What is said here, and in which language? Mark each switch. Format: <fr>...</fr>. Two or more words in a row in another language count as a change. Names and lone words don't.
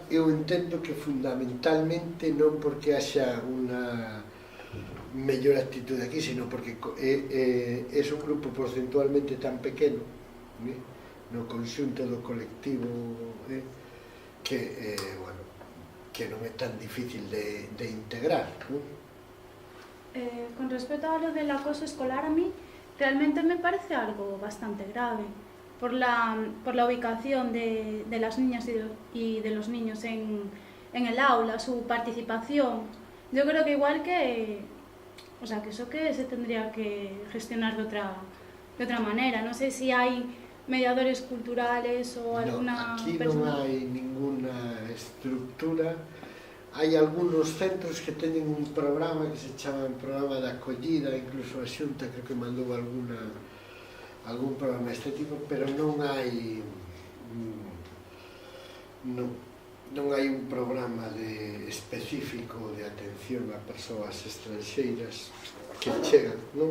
<gl>Eu entendo que fundamentalmente non porque haxa unha mellor actitude aquí, sino porque é un grupo porcentualmente tan pequeno no conxunto do colectivo que, bueno, que non é tan difícil de integrar, ¿no?</gl> <es>Con respecto a lo del acoso escolar, a mí realmente me parece algo bastante grave por la ubicación de las niñas y de los niños en el aula, su participación. Yo creo que igual que, o sea, que eso que se tendría que gestionar de otra manera. No sé si hay mediadores culturales o alguna aquí persona.</es> <gl>Non hai ninguna estructura. Hai algúns centros que teñen un programa que se chama programa de acollida, incluso a Xunta creo que mandou algún programa deste tipo, pero non hai non hai un programa específico de atención a persoas estranxeiras que chegan, non?</gl>